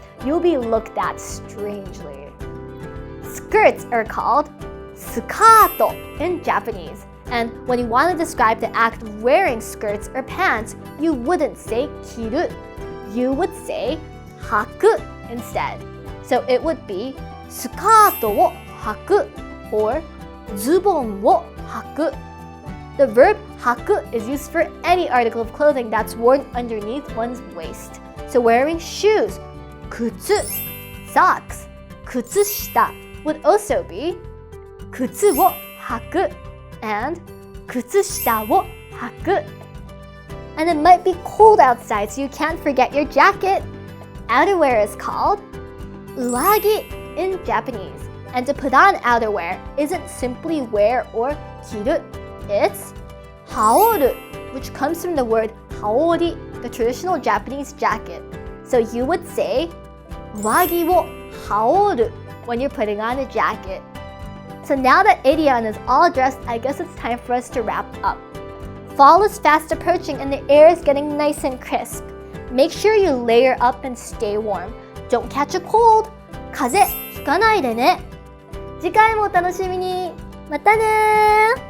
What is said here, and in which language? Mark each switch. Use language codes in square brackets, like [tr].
[en] You'll be looked at strangely. Skirts are called スカート in Japanese. And when you want to describe the act of wearing skirts or pants, you wouldn't say 着る. You would say 履く instead. So it would be [ja] スカートを履く [en] or [ja] ズボンを履く. [en] The verb 履く is used for any article of clothing that's worn underneath one's waist. So wearing shoes, 靴, socks, 靴下 would also be [ja] 靴を履く [en] and [ja] 靴下を履く. [en] And it might be cold outside, so you can't forget your jacket. Outerwear is called 上着 in Japanese. And to put on outerwear isn't simply wear or 着る. It's 羽織る, which comes from the word 羽織, the traditional Japanese jacket. So you would say [ja] 上着を羽織る [en] when you're putting on a jacket. So now that Erin is all dressed, I guess it's time for us to wrap up. Fall is fast approaching and the air is getting nice and crisp. Make sure you layer up and stay warm. Don't catch a cold. [ja] 風邪ひかないでね。次回もお楽しみに。またねー。